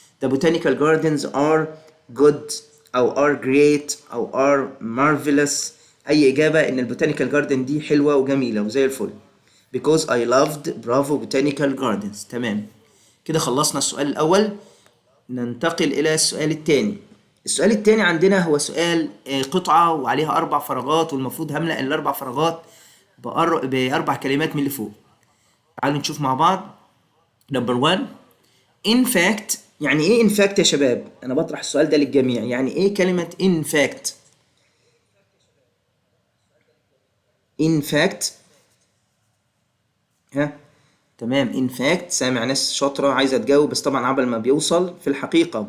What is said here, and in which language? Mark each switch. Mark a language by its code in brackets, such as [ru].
[en] the botanical gardens are good او are great او are marvelous. [ar] اي اجابة ان البوتانيكال جاردن دي حلوة وجميلة وزي الفل. [en] because I loved bravo botanical gardens. [ar] تمام، كده خلصنا السؤال الاول. ننتقل الى السؤال الثاني. السؤال الثاني عندنا هو سؤال قطعة وعليها 4 فراغات، والمفروض هملأ ال4 فراغات ب4 كلمات من اللي فوق. تعالوا نشوف مع بعض. [en] Number 1 in fact. [ar] يعني ايه [en] in fact [ar] يا شباب؟ انا بطرح السؤال ده للجميع. يعني ايه كلمة in fact؟ in fact ها تمام، in fact سامع ناس شاطرة عايزة تجاوب، بس طبعا عبل ما بيوصل في الحقيقة.